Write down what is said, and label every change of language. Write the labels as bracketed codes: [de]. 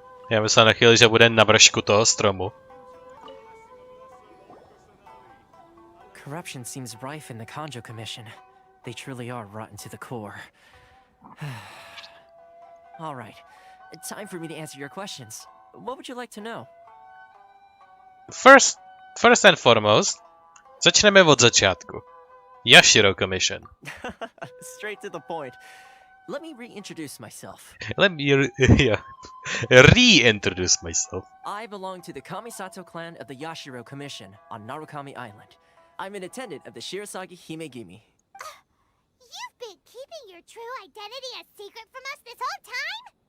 [cs] Já myslel na chvíli, že bude na vršku toho stromu. [en] Corruption seems rife in the Kanjo Commission. They truly are rotten to the core. All right, time for me to answer your questions. What would you like to know? First and foremost, [cs] začneme od začátku. [en] Yashiro Commission. Straight to the point. Let me reintroduce myself. Let me reintroduce myself. I belong to the Kamisato clan of the Yashiro Commission on Narukami Island. I'm an attendant of the Shirasagi Himegimi. You've been keeping your true identity a secret from us this whole time?